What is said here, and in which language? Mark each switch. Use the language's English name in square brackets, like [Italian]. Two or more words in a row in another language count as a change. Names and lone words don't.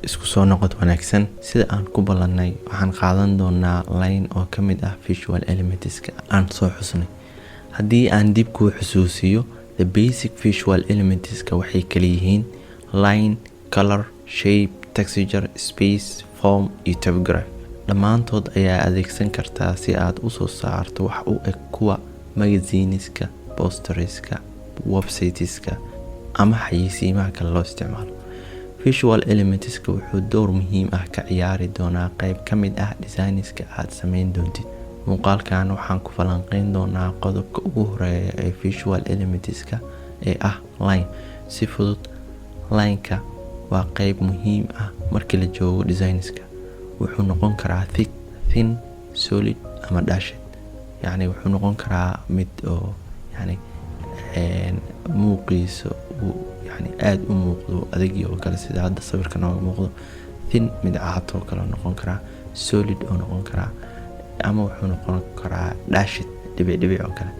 [Somali] soo noqod wanaagsan. Sida aan ku ballanay waxaan qaadan doonaa line oo ka mid ah [English] visual elementska [Somali] aan soo xusnay. Haddii aan dib kuu xusuusiyo, [English] the basic visual elementska [Somali] waxay kala yihiin [English] line, color, shape, texture, space, form [Somali] iyo typograph. dhammaantood ayaa adeegsan kartaa si aad u soo saarto wax u eg kuwa [English] magazineska, postereska, websiteska [Somali] ama xayeysiimaha kale loo isticmaalo. [English] Visual elementska [Somali] wuxuu door muhiim ah ka ciyaari doonaa qayb ka mid ah designiska aad samayn doontid. Muuqaalkan waxaan ku falanqeyn doonaa qodobka ugu horeeya ee [English] visual elementska [Somali] ee ah line. Si fudud, line-ka waa qayb muhiim ah markii la joogo designiska. wuxuu noqon karaa [English] thick, thin, solid [Somali] ama dashed. Yani wuxuu noqon karaa mid oo muuqiisa aad u muuqdo adagi oo kale sida hadda sawirka nooga muuqdo. Thin mid caato oo kale noqon karaa, solid oo noqon karaa, ama wuxuu noqon karaa dashed dhibic oo kale.